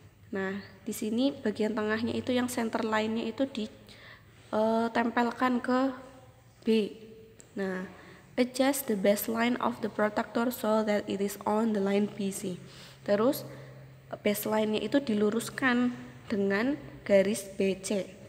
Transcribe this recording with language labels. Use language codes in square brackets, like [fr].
[id] Nah, di sini bagian tengahnya itu yang center line-nya itu ditempelkan ke B. [en] Nah, adjust the baseline of the protractor so that it is on the line BC. [id] Terus baseline-nya itu diluruskan dengan garis BC.